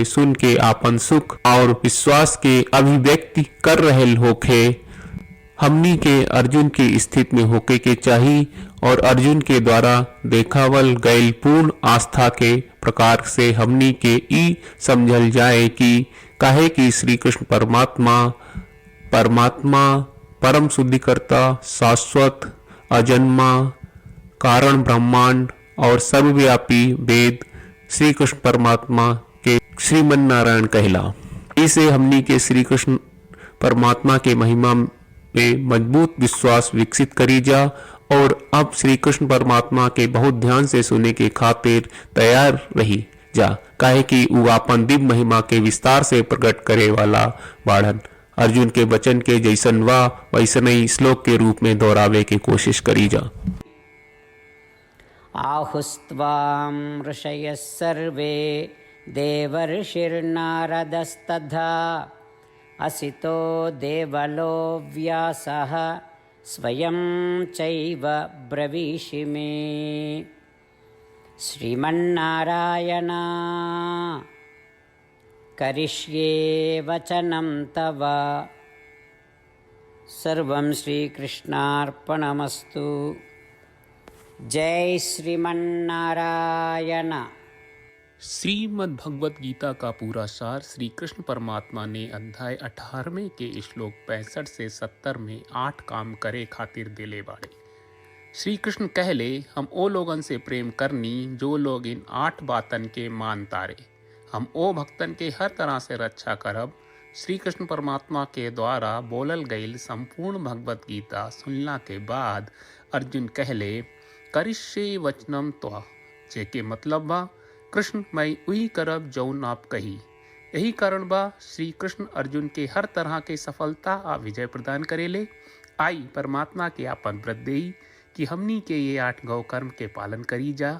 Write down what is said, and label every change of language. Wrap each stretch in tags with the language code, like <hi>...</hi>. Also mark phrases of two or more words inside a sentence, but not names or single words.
<bho>सुन के आपन सुख और विश्वास के अभिव्यक्ति कर रहल होखे, हमनी के अर्जुन की स्थिति में होके के चाहिए और अर्जुन के द्वारा देखावल गयल पूर्ण आस्था के प्रकार से हमनी के ई समझल जाए कि काहे कि श्री कृष्ण परमात्मा परम शुद्धिकर्ता, शाश्वत, अजन्मा, कारण ब्रह्मांड और सर्वव्यापी वेद श्री कृष्ण परमात्मा के श्रीमन नारायण कहला। इसे हमनी के श्री कृष्ण परमात्मा के महिमा में मजबूत विश्वास विकसित करी जा और अब श्री कृष्ण परमात्मा के बहुत ध्यान से सुने के खातिर तैयार रही जा, काहे कि उ आपन दिव्य महिमा के विस्तार से प्रकट करे वाला बाढ़न। अर्जुन के वचन के जैसन वा वैसन ही श्लोक के रूप में दोहरावे के कोशिश करी जा।</bho> <sa>आहुस्त्वां ऋषयः सर्वे देवर्षिर्नारदस्तथा असितो देवलो व्यासः स्वयं चैव ब्रवीषि मे। श्रीमन्नारायण करिष्ये वचनं तव। सर्वं श्रीकृष्णार्पणमस्तु। जय श्रीमन्नारायण।</sa> <bho>श्रीमद् भगवत गीता का पूरा सार श्री कृष्ण परमात्मा ने अध्याय 18वें के श्लोक 65 से 70 में 8 काम करे खातिर दिले बाड़े। श्री कृष्ण कहले, हम ओ लोगन से प्रेम करनी जो लोग इन 8 बातन के मान तारे। हम ओ भक्तन के हर तरह से रक्षा करब। श्री कृष्ण परमात्मा के द्वारा बोलल गईल संपूर्ण भगवत गीता सुनला के बाद अर्जुन कहले,</bho> <sa>करिष्ये वचनम त्वा,</sa> <bho>जेके मतलब बा कृष्ण मैं वही करब जौन आप कही। यही कारण बा श्री कृष्ण अर्जुन के हर तरह के सफलता आ विजय प्रदान करेले। आई परमात्मा के आपन व्रत देई कि हमनी के ये 8 गौ कर्म के पालन करी जा।</bho>